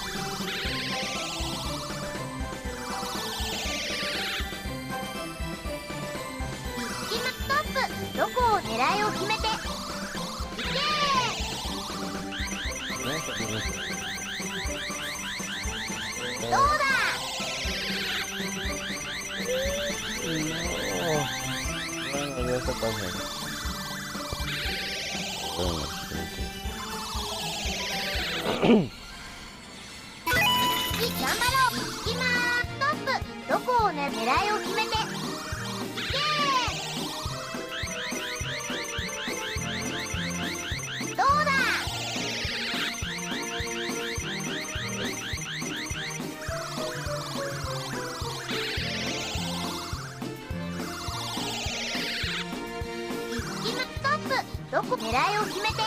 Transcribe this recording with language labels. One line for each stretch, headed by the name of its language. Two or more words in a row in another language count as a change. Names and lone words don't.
Japanese: ストップ。どこを狙いを決めて。いけー。どうだ。
Spanish: Bueno, ya está pasando. Bueno,
Japanese: 頑張ろう。行きまーす。ストップ。どこを狙いを決めて。いけー。どうだ。どこ狙いを決めて。